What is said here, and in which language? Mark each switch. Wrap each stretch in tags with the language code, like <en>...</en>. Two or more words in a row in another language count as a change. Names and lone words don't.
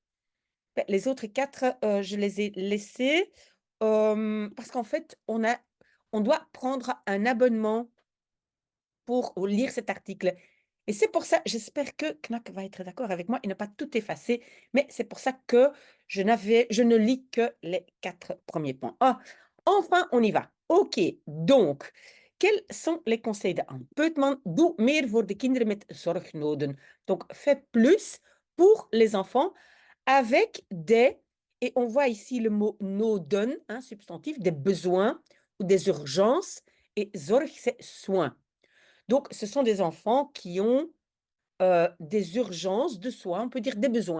<fr>Les autres 4, je les ai laissés parce qu'en fait, on doit prendre un abonnement pour lire cet article. Et c'est pour ça, j'espère que Knack va être d'accord avec moi et ne pas tout effacer, mais c'est pour ça que je ne lis que les 4 premiers points. Ah, enfin, on y va. OK, donc, quels sont les conseils d'Anne Peutman?</fr> <nl>Doe meer voor de kinderen met zorgnoden.</nl> <fr>Donc, fais plus pour les enfants avec des, et on voit ici le mot noden, hein, substantif, des besoins ou des urgences, et zorg, c'est soin. Donc, ce sont des enfants qui ont des urgences de soins, on peut dire des besoins.</fr>